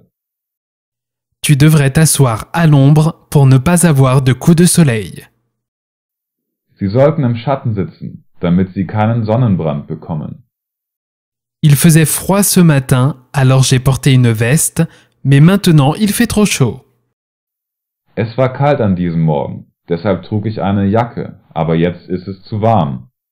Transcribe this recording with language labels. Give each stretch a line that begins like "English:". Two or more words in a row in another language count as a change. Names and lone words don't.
French: Tu devrais t'asseoir à l'ombre pour ne pas avoir de coups de soleil.
German: Sie sollten im Schatten sitzen, damit sie keinen Sonnenbrand bekommen.
French: Il faisait froid ce matin, alors j'ai porté une veste, mais maintenant il fait trop chaud.
German: Es war kalt an diesem Morgen, deshalb trug ich eine Jacke, aber jetzt ist es zu warm.